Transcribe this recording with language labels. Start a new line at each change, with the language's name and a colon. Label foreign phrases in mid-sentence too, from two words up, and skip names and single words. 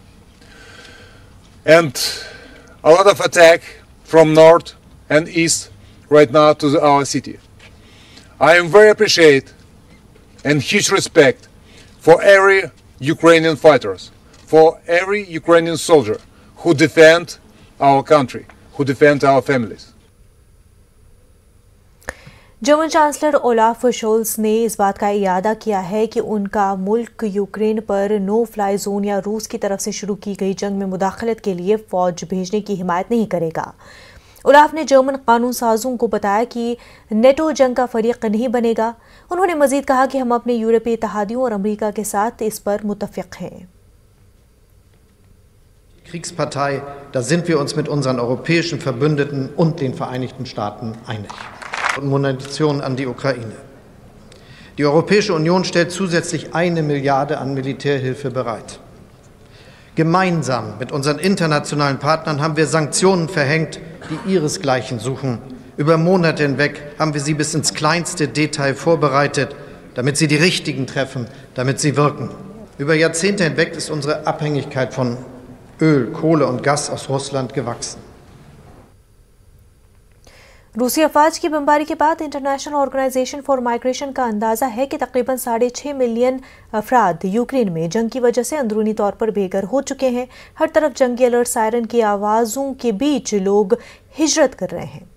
English: And a lot of attack from north and east right now to our city. I am very appreciate and huge respect for every Ukrainian fighters, for every Ukrainian soldier who defend our country, who defend our families.
Urdu: جرمن چانسلر اولاف شولس نے اس بات کا اعادہ کیا ہے کہ ان کا ملک یوکرین پر
English: no fly zone
Urdu: یا روس کی طرف سے شروع کی گئی جنگ میں مداخلت کے لیے فوج بھیجنے کی حمایت نہیں کرے گا. اولاف نے جرمن قانون سازوں کو بتایا کہ نیٹو جنگ کا فریق نہیں بنے گا. انہوں نے مزید کہا کہ ہم اپنے یورپی اتحادیوں اور امریکہ کے ساتھ اس پر متفق ہیں.
German: Kriegspartei, da sind wir uns mit unseren europäischen Verbündeten und den Vereinigten Staaten einig. Und Munition an die Ukraine. Die Europäische Union stellt zusätzlich 1 Milliarde an Militärhilfe bereit. Gemeinsam mit unseren internationalen Partnern haben wir Sanktionen verhängt, die ihresgleichen suchen. Über Monate hinweg haben wir sie bis ins kleinste Detail vorbereitet, damit sie die richtigen treffen, damit sie wirken. Über Jahrzehnte hinweg ist unsere Abhängigkeit von Öl, Kohle und Gas aus Russland gewachsen.
Urdu: روسی افواج کی بمباری کے بعد انٹرنیشنل آرگنائزیشن فار مائیگریشن کا اندازہ ہے کہ تقریباً 6.5 ملین افراد یوکرین میں جنگ کی وجہ سے اندرونی طور پر بے گھر ہو چکے ہیں. ہر طرف جنگی
English: alert siren
Urdu: کی آوازوں کے بیچ لوگ ہجرت کر رہے ہیں.